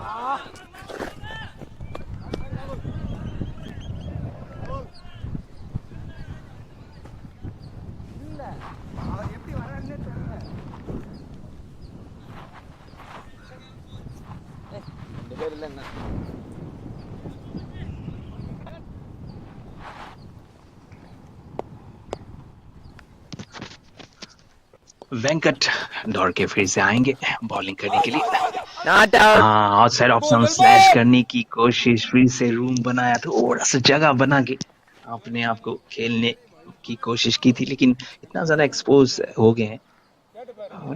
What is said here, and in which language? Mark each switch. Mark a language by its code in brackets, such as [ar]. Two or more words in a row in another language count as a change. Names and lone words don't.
[ta] இல்ல அவன் எப்படி வரான்னு தெரியல. இந்த பேர் இல்ல என்ன [hi] वेंकट दौड़ के फिर से आएंगे बॉलिंग करने के लिए। [en] not out outside option slash [hi] करने की कोशिश, फिर से रूम बनाया, थोड़ा सा जगह बना के अपने आप को खेलने की कोशिश की थी, लेकिन इतना ज्यादा एक्सपोज हो गए हैं।